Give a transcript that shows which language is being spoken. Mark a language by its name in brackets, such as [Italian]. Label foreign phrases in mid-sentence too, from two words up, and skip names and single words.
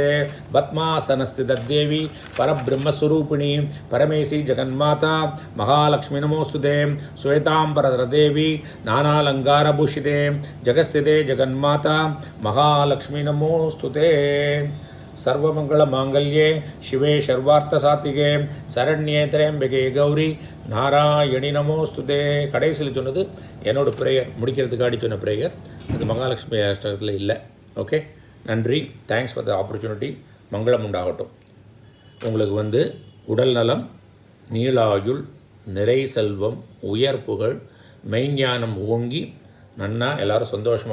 [Sanskrit] पद्मासनस्थित देवी परब्रह्मस्वरूपिणी परमेशी जगन्माता महालक्ष्मी नमोस्तुते. श्वेतांबरधर देवी नानालंकारभूषिते जगस्थिते जगन्माता महालक्ष्मी नमोस्तुते. सर्वमंगल मांगल्ये शिवे सर्वार्थसात्विके शरण्ये त्र्यम्बके गौरि नारायणि नमोऽस्तु ते. [Tamil] கடைசியில் சொன்னது என்னோட ப்ரேயர், முடிக்கிறதுக்காடி சொன்ன ப்ரேயர். அது மகாலட்சுமி அஷ்டகத்தில் இல்லை. ஓகே, நன்றி. [English] Thanks for the opportunity. [Tamil] மங்களம் உண்டாகட்டும். உங்களுக்கு உடல் நலம், நீளாயுள், நிறை செல்வம், உயர் புகழ், மெய்ஞானம் ஓங்கி நன்னா எல்லாரும் சந்தோஷமாக இருக்கணும்.